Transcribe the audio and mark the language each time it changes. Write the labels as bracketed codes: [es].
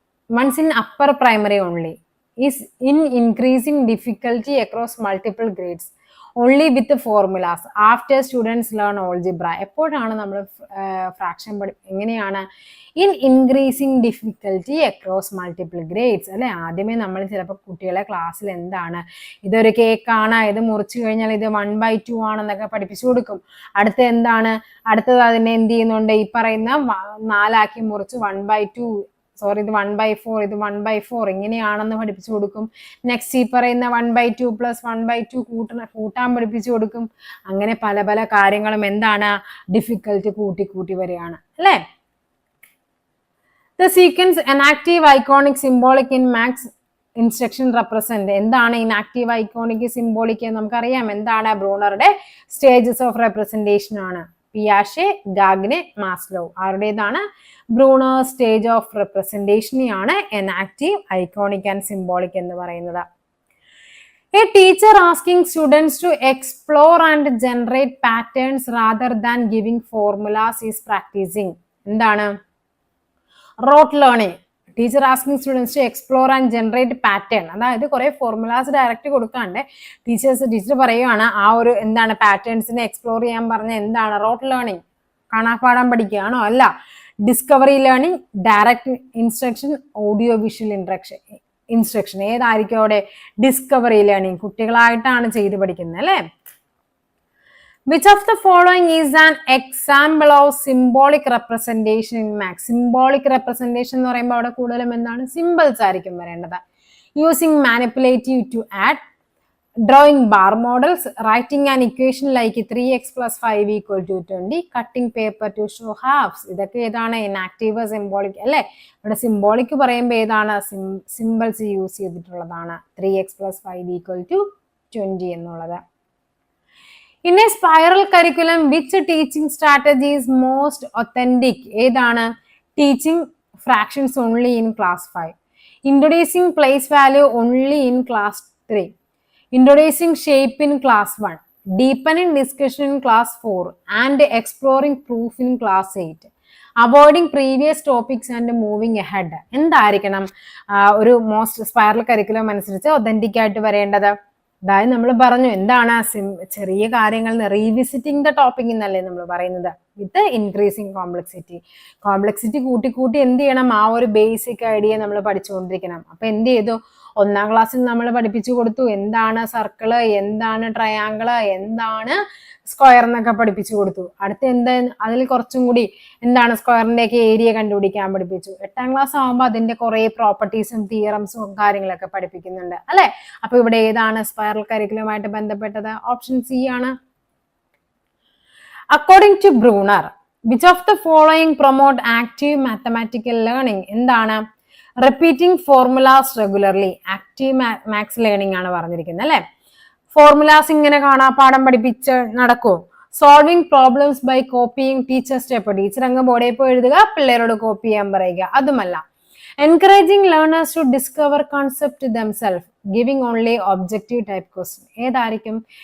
[en] Once in upper primary only, is in increasing difficulty across multiple grades, only with the formulas after students learn algebra. [ml] എപ്പോഴാണ് നമ്മൾ fraction എങ്ങനെയാണ്? [en] in increasing difficulty across multiple grades [ml] അല്ലെ. ആദ്യമേ നമ്മൾ ചിലപ്പോൾ കുട്ടികളെ ക്ലാസ്സിൽ എന്താണ്, ഇതൊരു കേക്കാണ്, ഇത് മുറിച്ചു കഴിഞ്ഞാൽ ഇത് 1/2 ആണെന്നൊക്കെ പഠിപ്പിച്ചു കൊടുക്കും. അടുത്ത എന്താണ്, അടുത്തത് അതിനെ എന്ത് ചെയ്യുന്നുണ്ട്, ഈ പറയുന്ന 4 ആക്കി മുറിച്ച് 1/2, സോറി ഇത് 1/4, ഇത് 1/4 ഇങ്ങനെയാണെന്ന് പഠിപ്പിച്ചു കൊടുക്കും. നെക്സ്റ്റ് ഈ പറയുന്ന 1/2 + 1/2 കൂട്ടാൻ പഠിപ്പിച്ചു കൊടുക്കും. അങ്ങനെ പല പല കാര്യങ്ങളും എന്താണ്, ഡിഫിക്കൽറ്റി കൂട്ടി വരികയാണ് അല്ലേ. [en] The sequence inactive, iconic, symbolic in max instruction represent. [ml] എന്താണ് ഇനാക്റ്റീവ്, ഐക്കോണിക്, സിംബോളിക്? നമുക്കറിയാം എന്താണ്, ബ്രൂണറുടെ സ്റ്റേജസ് ഓഫ് റെപ്രസെന്റേഷൻ ആണ്. പിയാഷെ, ഗാഗ്നെ, മാസ്ലോ, ആരുടേതാണ്? Bruner stage of റെപ്രസെന്റേഷനെയാണ് inactive, iconic and symbolic എന്ന് പറയുന്നത്. [en] A teacher asking students to explore and generate patterns rather than giving formulas is practicing. [ml] എന്താണ്? [en] Rote learning. Teacher asking students to explore and generate pattern. [ml] അതായത് കുറെ formulas direct കൊടുക്കാണ്ട് teacher പറയുകയാണ് ആ ഒരു എന്താണ് പാറ്റേൺസിനെ എക്സ്പ്ലോർ ചെയ്യാൻ പറഞ്ഞ എന്താണ്? Rote learning. കാണാപ്പാഠം പഠിക്കുകയാണോ? അല്ല. Discovery learning, direct instruction, audio visual instruction. ഏതായിരിക്കും അവിടെ? Discovery learning. കുട്ടികളായിട്ടാണ് ചെയ്ത് പഠിക്കുന്നത് അല്ലേ. [en] Which of the following is an example of symbolic representation in maths? [ml] Symbolic representation എന്ന് പറയുമ്പോൾ അവിടെ കൂടുതലും എന്താണ്? സിമ്പിൾസ് ആയിരിക്കും വരേണ്ടത്. [en] Using manipulative to add, drawing bar models, writing an equation like 3x + 5 = 20, cutting paper to show halves. [ml] ഇതൊക്കെ ഏതാണ്? Inactive, symbolic അല്ലേ. ഇവിടെ സിംബോളിക് പറയുമ്പോൾ ഏതാണ്? സിമ്പിൾസ് യൂസ് ചെയ്തിട്ടുള്ളതാണ്. 3x + 5 = 20 എന്നുള്ളത്. [en] In a spiral curriculum, which teaching strategy is most authentic? [ml] ഏതാണ്? [en] Teaching fractions only in class 5. Introducing place value only in class 3. Introducing shape in class 1. Deepening discussion in class 4. And exploring proof in class 8. Avoiding previous topics and moving ahead. [ml] എന്തായിരിക്കണം ഒരു most spiral curriculum അനുസരിച്ച് authentic ആയിട്ട് വരേണ്ടത്? അതായത് നമ്മൾ പറഞ്ഞു എന്താണ് ചെറിയ കാര്യങ്ങൾ [en] revisiting the topic [ml] എന്നല്ലേ നമ്മൾ പറയുന്നത്. [en] with increasing complexity [ml] കൂട്ടി എന്ത് ചെയ്യണം? ആ ഒരു ബേസിക് ഐഡിയ നമ്മൾ പഠിച്ചുകൊണ്ടിരിക്കണം. അപ്പൊ എന്ത് ചെയ്തു? 1ാം ക്ലാസ്സിൽ നമ്മൾ പഠിപ്പിച്ചു കൊടുത്തു എന്താണ് സർക്കിള്, എന്താണ് ട്രയാങ്കിള്, എന്താണ് സ്ക്വയർ എന്നൊക്കെ പഠിപ്പിച്ചു കൊടുത്തു. അടുത്ത അതിൽ കുറച്ചും കൂടി എന്താണ് സ്ക്വയറിന്റെ ഒക്കെ ഏരിയ കണ്ടുപിടിക്കാൻ പഠിപ്പിച്ചു. 8ാം ക്ലാസ് ആകുമ്പോൾ അതിന്റെ കുറെ പ്രോപ്പർട്ടീസും തിയറംസും കാര്യങ്ങളൊക്കെ പഠിപ്പിക്കുന്നുണ്ട് അല്ലെ. അപ്പൊ ഇവിടെ ഏതാണ് സ്പൈറൽ കരിക്കുലമായിട്ട് ബന്ധപ്പെട്ടത്? ഓപ്ഷൻ സി ആണ്. [en] According to Bruner, which of the following promote active mathematical learning? [ml] എന്താണ്? [en] Repeating formulas regularly. [ml] Active maths learning ആണ് പറഞ്ഞിരിക്കുന്നത് അല്ലെ. ഫോർമുലാസ് ഇങ്ങനെ കാണാപ്പാഠം പഠിപ്പിച്ച് നടക്കൂ. [en] Solving problems by copying teacher step. [ml] Teacher അങ്ങ് ബോർഡിൽ പോയി എഴുതുക, പിള്ളേരോട് കോപ്പി ചെയ്യാൻ പറയുക. അതുമല്ല. [en] Encouraging learners to discover concept themselves, giving only objective type question. [ml] ഏതായിരിക്കും?